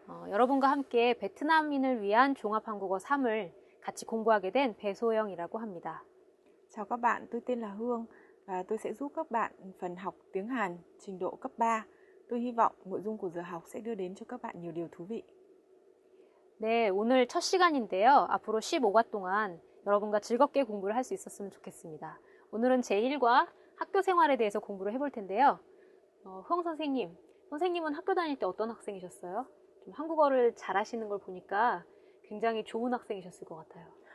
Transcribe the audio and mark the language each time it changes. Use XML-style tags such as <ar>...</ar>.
<ko>여러분과 함께 베트남인을 위한 종합한국어 3을 같이 공부하게 된 배소영이라고 합니다.</ko> <vi>Chào các bạn, tôi tên là Hương và tôi sẽ giúp các bạn phần học tiếng Hàn trình độ cấp 3. Tôi hy vọng nội dung của giờ học sẽ đưa đến cho các bạn nhiều điều thú vị.</vi> <ko>네, 오늘 첫 시간인데요. 앞으로 15과 동안 여러분과 즐겁게 공부를 할 수 있었으면 좋겠습니다. 오늘은 제1과 학교 생활에 대해서 공부를 해볼 텐데요. 흥 선생님은 학교 다닐 때 어떤 학생이셨어요? 좀 한국어를 잘하시는 걸 보니까 굉장히 좋은 학생이셨을 것 같아요.</ko>